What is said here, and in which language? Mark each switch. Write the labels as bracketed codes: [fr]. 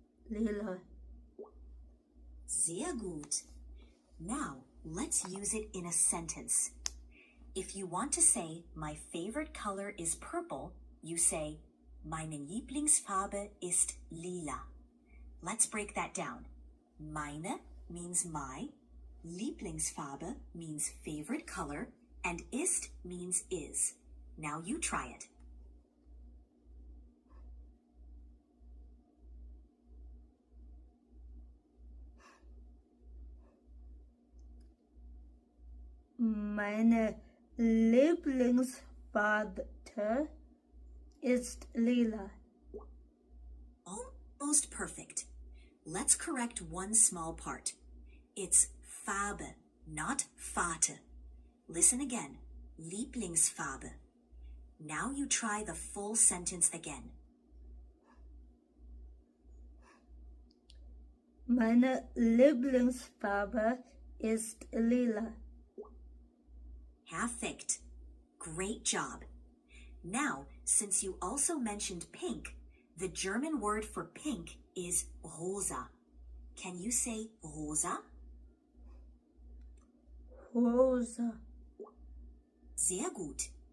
[de] Lila. Sehr gut. [en] Now, let's use it in a sentence. If you want to say, my favorite color is purple, you say, [de] Meine Lieblingsfarbe ist lila. [en] Let's break that down. Meine means my, Lieblingsfarbe means favorite color, and ist means is. Now you try it. [de] Meine Lieblingsfarbe ist lila. [en] Almost perfect. Let's correct one small part. It's Farbe, not Vater. Listen again. Lieblingsfarbe. Now you try the full sentence again. [de] Meine Lieblingsfarbe ist lila. [en] Perfect. Great job. Now, since you also mentioned pink, the German word for pink is rosa. Can you say rosa? [de] Rosa. Sehr gut.